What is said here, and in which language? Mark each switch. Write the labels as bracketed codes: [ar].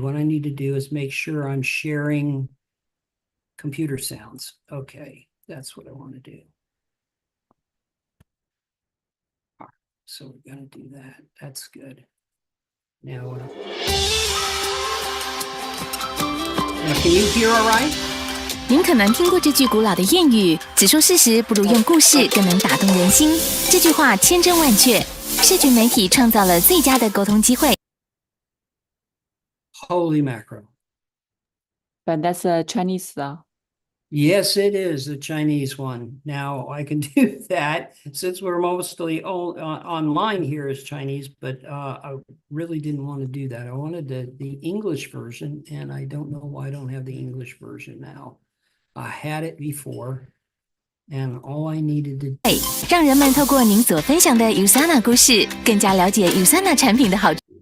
[en] What I need to do is make sure I'm sharing computer sounds. Okay, that's what I want to do. So we're going to do that. That's good. Now, can you hear all right? [zh] 您可能听过这句古老的谚语：“只说事实，不如用故事，更能打动人心。” 这句话千真万确，社群媒体创造了最佳的沟通机会。 [en] Holy mackerel. But that's a Chinese style. Yes, it is the Chinese one. Now I can do that since we're mostly all online here is Chinese, but I really didn't want to do that. I wanted the English version, and I don't know why I don't have the English version now. I had it before, and all I needed to [zh] 让人们透过您所分享的 USANA 故事，更加了解 USANA 产品的好处。